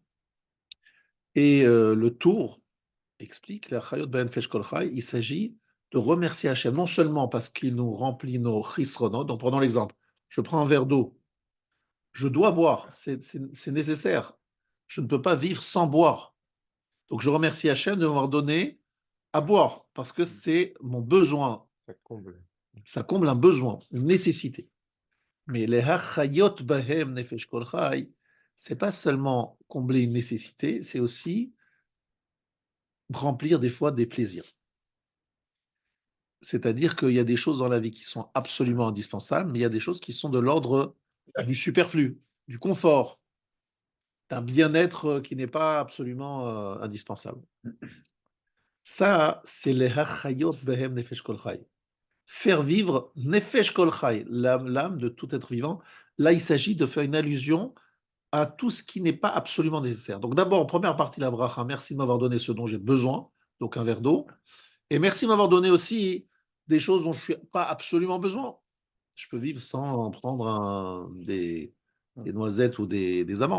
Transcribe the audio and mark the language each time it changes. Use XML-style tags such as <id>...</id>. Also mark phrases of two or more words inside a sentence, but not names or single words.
<fr>Et le tour explique, il s'agit de remercier Hachem, non seulement parce qu'il nous remplit nos chisronot, donc prenons l'exemple, je prends un verre d'eau, je dois boire, c'est nécessaire. Je ne peux pas vivre sans boire. Donc je remercie Hachem de m'avoir donné à boire, parce que c'est mon besoin. Ça comble un besoin, une nécessité. Mais les</fr> <he>החיות בהם נפש כל חי,</he> <fr>c'est pas seulement combler une nécessité, c'est aussi remplir des fois des plaisirs. C'est-à-dire qu'il y a des choses dans la vie qui sont absolument indispensables, mais il y a des choses qui sont de l'ordre du superflu, du confort, d'un bien-être qui n'est pas absolument indispensable. Ça, c'est les</fr> <he>החיות בהם נפש כל חי.</he> <fr>Faire vivre</fr> <he>נפש כל חי,</he> <fr>l'âme de tout être vivant. Là, il s'agit de faire une allusion à tout ce qui n'est pas absolument nécessaire. Donc d'abord, en première partie, la bracha, merci de m'avoir donné ce dont j'ai besoin, donc un verre d'eau. Et merci de m'avoir donné aussi des choses dont je n'ai pas absolument besoin. Je peux vivre sans prendre des noisettes ou des amandes.</fr>